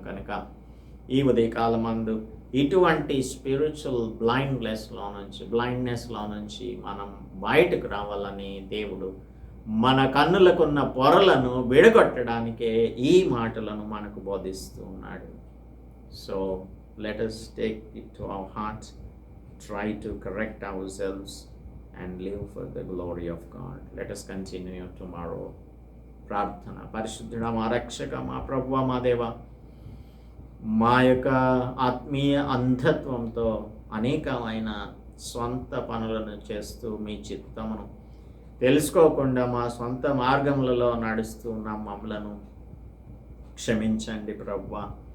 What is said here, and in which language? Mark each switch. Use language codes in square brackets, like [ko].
[te] కనుక ఈ ఉదయకాలం మందు ఇటువంటి స్పిరిచువల్ బ్లైండ్నెస్లో నుంచి మనం బయటకు రావాలని దేవుడు మన కన్నులకున్న పొరలను విడగొట్టడానికే ఈ మాటలను మనకు బోధిస్తూ ఉన్నాడు. [en] So let us take it to our heart, try to correct ourselves and live for the glory of God. Let us continue tomorrow. [te] ప్రార్థన. పరిశుద్ధుడా, మా రక్షక, మా ప్రభువా, మా దేవ, మా యొక్క ఆత్మీయ అంధత్వంతో అనేకమైన స్వంత పనులను చేస్తూ మీ చిత్తమును తెలుసుకోకుండా మా సొంత మార్గములలో నడుస్తూ ఉన్న మమ్మలను క్షమించండి ప్రభువా.